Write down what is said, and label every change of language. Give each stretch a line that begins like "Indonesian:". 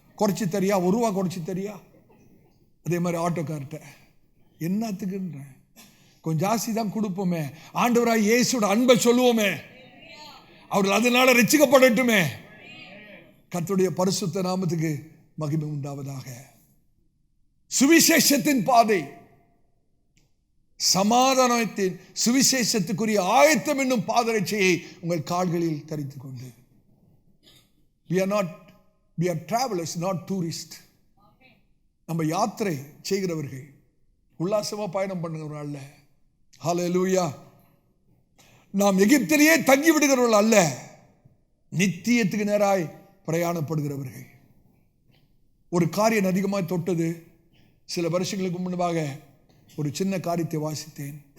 Tamil: குறைச்சி தரியா, 1 ரூபா குறைச்சி தரியா. அதே மாதிரி ஆட்டோக்கார்ட்ட என்னத்துக்குன்ற கொஞ்சம் ஜாஸ்தி தான் கொடுப்போமே, ஆண்டவராய் இயேசுவோட அன்பை சொல்லுவோமே, அவர்கள் அதனால ரட்சிக்கப்படட்டுமே. கர்த்தருடைய பரிசுத்த நாமத்துக்கு மகிமை உண்டாவதாக. சுவிசேஷத்தின் பாதை, சமாதானத்தின் சுவிசேஷத்துக்குரிய ஆயத்தம் என்னும் பாதரட்சையை உங்கள் கால்களில் தரித்துக் கொண்டு.
English: We are travelers, not tourists.
Tamil: நம்ம யாத்திரை செய்கிறவர்கள், உல்லாசமா பயணம் பண்ணுகிறவர்கள் அல்ல. ஹல்லேலூயா. நாம் எகிப்திலேயே தங்கி விடுகிறவர்கள் அல்ல, நித்தியத்துக்கு நேராய் பிரயாணப்படுகிறவர்கள். ஒரு காரியம் அதிகமாக தொட்டது. சில வருஷங்களுக்கு முன்பாக ஒரு சின்ன காரியத்தை வாசித்தேன்.